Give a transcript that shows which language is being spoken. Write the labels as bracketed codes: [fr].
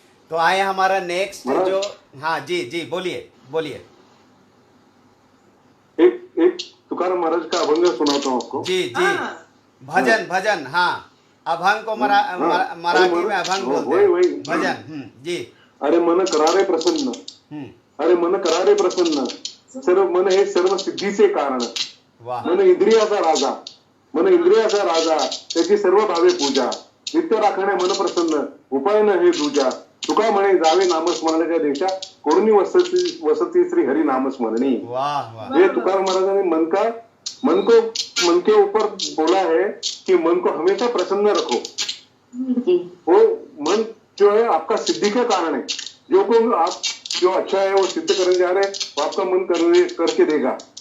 [hi] तो आए हमारा नेक्स्ट महाराज। जो, हाँ जी जी बोलिए बोलिए। एक तुकाराम महाराज का अभंग सुनाता हूँ आपको। जी जी, भजन भजन, हाँ अभंग को मराठी में अभंग बोलते हैं। वही भजन, जी। [mr] अरे मन करारे प्रसन्न, अरे मन करारे प्रसन्न, सर्व मन हे सर्व सिद्धीचे कारण. [hi] वाह। [mr] मन इंद्रियाचा राजा, मन इंद्रियाचा राजा, त्याची सर्व भावे पूजा, नित्य राखणे मन प्रसन्न, उपाय न हे दूजा. तुका म्हणे जावे नामस्मरणाच्या देशा, कोणी वसती श्री हरि नामस्मरणी. [hi] वाह वाह। ये तुकाराम महाराज ने मन के ऊपर बोला है कि मन को हमेशा प्रसन्न रखो। वो मन जो है आपका सिद्धि का कारण है। जो को आप जो अच्छा है वो सिद्ध करने जा रहे हैं, वो आपका मन करके देगा।